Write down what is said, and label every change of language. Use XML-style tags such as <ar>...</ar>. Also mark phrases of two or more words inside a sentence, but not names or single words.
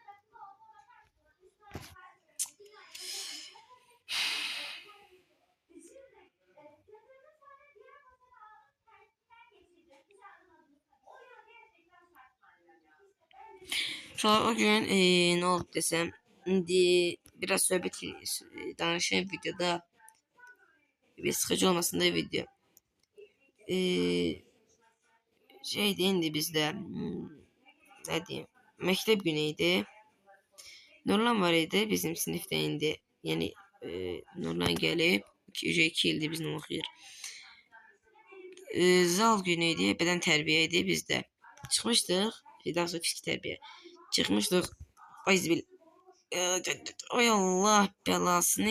<tr>Şu an o gün ne oldu desem, şimdi biraz söhbət danışayım videoda. Bir sıkıcı olmasın da video. Şeydi indi bizde ne diyeyim,</tr> <az>məktəb günü idi. Nurlan var idi bizim sinifdə indi. Yəni Nurlan gəlib 2 ildir bizlə oxuyur. Zal günü idi, beden tərbiyə idi bizdə. Çıxmışdıq, daha sonra fiziki tərbiyə. Çıxmışdıq. Ayzbil. Ay Allah belasını.</az>